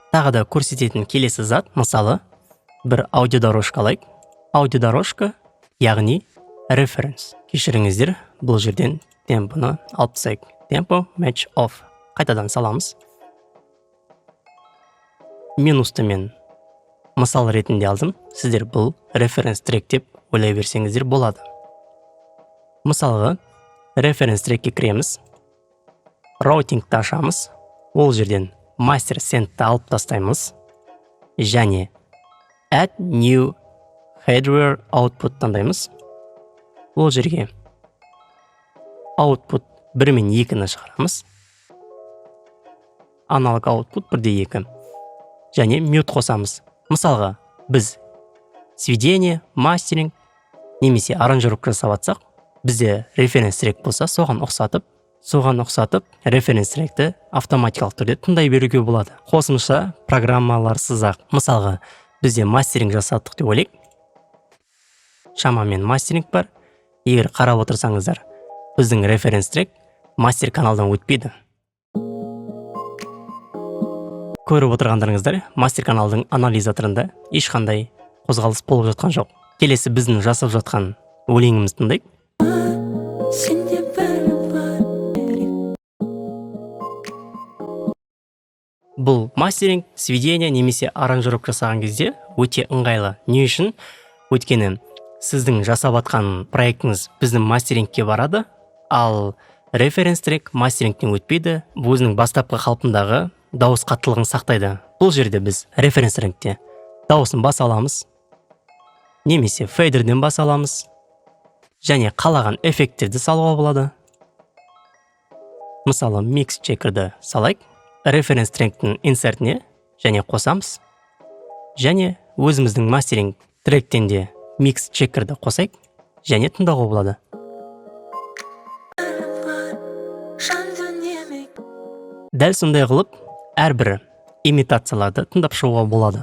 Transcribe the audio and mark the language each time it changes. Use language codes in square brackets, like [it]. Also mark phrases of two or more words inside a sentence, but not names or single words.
[kk] Тағы да көрсететін келесі зат, мысалы, бір аудиодорожка алайық. Аудиодорожка, яғни reference. Кешіріңіздер, бұл жерден темпоны алып тастайық. [en] Tempo match off. [kk] Қайтадан саламыз. Минусты мен мысал ретінде алдым. Сіздер бұл [en] reference track [kk] деп ойлай берсеңіздер болады. Мысалға, [en] reference trackке [kk] кіреміз. Routingті ашамыз. Ол жерден [en] master sendті [kk] алып тастаймыз. [en] Және add new hardware output таңдаймыз. [kk] Ол жерге output 1 мен 2-ні шығарамыз. Аналог output 1-2. Және mute қосамыз. Мысалға, біз сведение, мастеринг немесе аранжировка жасап атсақ, бізде [en] reference track [kk] болса, соған ұқсатып [en] reference trackті [kk] автоматикалық түрде тыңдай беруге болады. Қосымша программаларсыз-ақ. Мысалға, бізде мастеринг жасаттық деп ойлайық. Шамамен мастеринг бар. Егер қарап отырсаңыздар, біздің [en] reference track [kk] мастер каналдан өтпейді. Көріп отырғандарыңыздар, мастер каналдың анализаторында ешқандай қозғалыс болып жатқан жоқ. Келесі біздің жасап жатқан өлеңімізді тыңдайық. Бұл мастеринг, сведение немесе аранжировка жасаған кезде өте ыңғайлы. Не үшін? Өйткені сіздің жасап атқан проектіңіз біздің мастерингке барады, ал [en] reference track [kk] мастерингтен өтпейді, өзінің бастапқы қалпындағы дауыс қаттылығын сақтайды. Бұл жерде біз [en] reference trackте [kk] дауысын баса аламыз, немесе фейдерден баса аламыз, және қалаған эффекттерді салуға болады. Мысалы, [en] mix checkerді [kk] салайық, [en] reference trackтің [kk] инсертіне және қосамыз, және өзіміздің мастеринг тректен де [en] mix checkerді [kk] қосайық, және тыңдауға болады. Дәл сондай қылып, әрбір имитацияларды тыңдап шығуға болады.